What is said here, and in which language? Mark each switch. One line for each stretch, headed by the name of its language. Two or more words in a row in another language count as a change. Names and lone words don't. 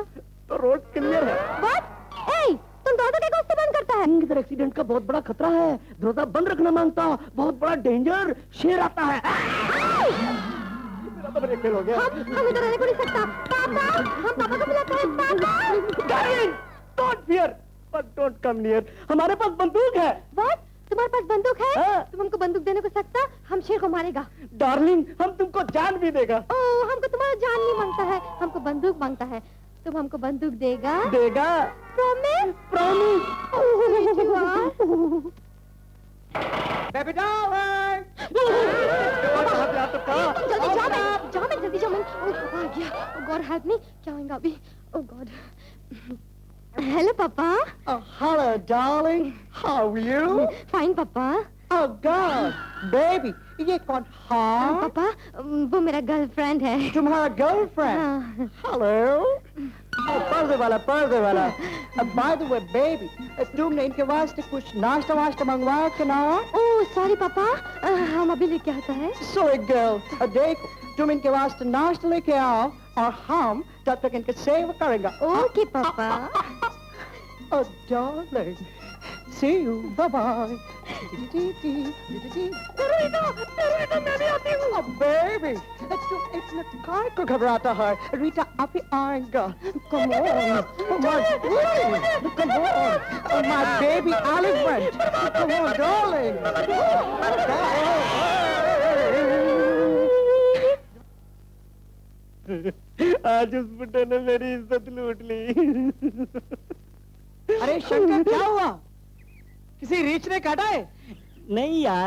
Hindi: तो रोड क्लियर है। What? Hey, तुम दरवाजा क्या से बंद करता है? इधर एक्सीडेंट का बहुत बड़ा खतरा है। दरवाजा बंद रखना मांगता, बहुत बड़ा डेंजर, शेर आता है। मेरा तो ब्रेक फेल हो गया। हम इधर रहने को नहीं सकता। पापा, हम पापा को बुलाते हैं। पापा।
English: Darling, don't fear, but don't come near.
Hindi: हमारे पास बंदूक है। What? तुम्हारे पास बंदूक है? हाँ। तुम हमको बंदूक देने को सकता? हम शेर को मारेगा। डार्लिंग, हम तुमको जान भी देगा। ओह, हमको तुम्हारा जान नहीं मांगता है, हमको बंदूक मांगता है। तुम हमको बंदूक देगा?
English: Promise? Baby darling!
Hindi: जल्दी जाओ मैं। आ गया।
English: Oh God, help me.
Hindi: क्या होगा अभी?
English: Oh God. Hello, Papa. Oh, hello, darling. How are you? Fine, Papa. Oh God, baby,
Hindi: ये कौन? हाँ? पापा, वो मेरा गर्लफ्रेंड है। तुम्हारा गर्लफ्रेंड? हाँ।
English: हेलो।
Hindi: पर्दे वाला।
English: By the way, baby,
Hindi: तुमने इनके वास्ते कुछ नाश्ता मंगवाया कि ना? ओह, सॉरी पापा, हम अभी लेके आता है।
English: Sorry girl,
Hindi: देखो, तुम इनके वास्ते नाश्ता लेके आओ और हम तब तक इनके सेवा करेंगे। ओके पापा।
English: Oh darling, see you. Bye bye.
Hindi: मैं भी आती हूँ.
English: Oh, baby, it's not
Hindi: कार को घबराता है. रीटा अभी आएगा.
English: Come on, oh my baby, come on, oh my baby elephant, come on, darling.
Hindi: आज उस बुड्ढे ने मेरी इज्जत लूट ली। अरे शंकर, क्या हुआ? किसी रीछ ने काटा है? नहीं यार,